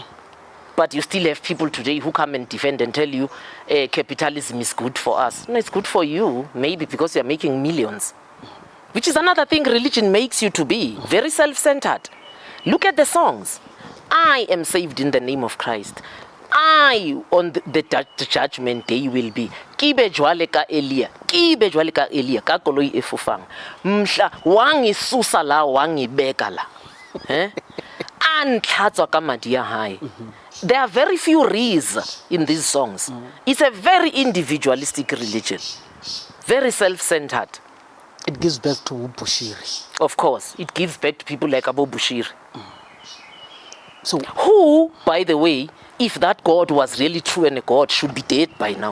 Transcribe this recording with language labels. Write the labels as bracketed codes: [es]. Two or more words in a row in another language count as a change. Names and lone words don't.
[en] But But you still have people today who come and defend and tell you capitalism is good for us. No, it's good for you, maybe because you're making millions. Which is another thing religion makes you to be. Very self-centered. Look at the songs. I am saved in the name of Christ. I, on the judgment day, will be. [st] Kibe jwale ka Elia. Kibe jwale ka Elia. Ka koloi e fofang. [zu] Mhla wangi susa la wangi beka la. [st] Antlhatswa ka madi a hae. [en] There are very few re's in these songs. It's a very individualistic religion. Very self-centered. It gives birth to Bushiri. Of course, it gives birth to people like Abu Bushiri. So, who, by the way, if that God was really true and a God, should be dead by now.